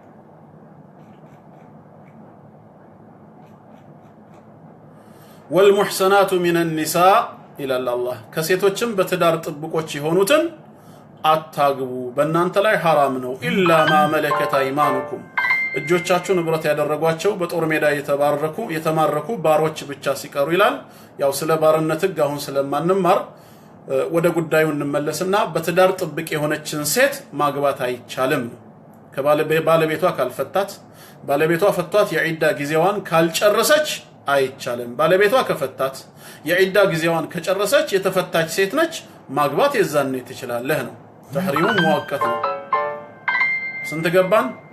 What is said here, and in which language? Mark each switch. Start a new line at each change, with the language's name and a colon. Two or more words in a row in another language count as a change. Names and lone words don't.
Arabic: والمحسنات من النساء الى الله
Amharic: ከሴቶችም በትዳር ጥብቆች የሆኑትን አታግቡ በእናንተ ላይ حرام ነው
Arabic: الا ما ملكت ايمانكم
Amharic: እጆቻችሁ ንብረት ያደረጓቸው በጦር ሜዳ የተማረኩ ባሮች ብቻ ሲቀሩ ይላል ያው ስለ ባርነት ህግ አሁን ስለማንማር ወደ ጉዳዩ እንመለስና በትዳር ጥብቅ የሆነችን ሴት ማግባት አይቻልም ከባለቤቷ ካልፈታት ባለቤቷ ፈቷት የዒዳ ጊዜዋን ካልጨረሰች አይቻልም። ባለቤቷ ከፈታት የዒዳ ጊዜዋን ከጨረሰች የተፈታች ሴት ነች፣ ማግባት የዛኔ ትችላለህ ነው።
Arabic: تحريم مؤقت
Amharic: ነው። ስንት ገባን?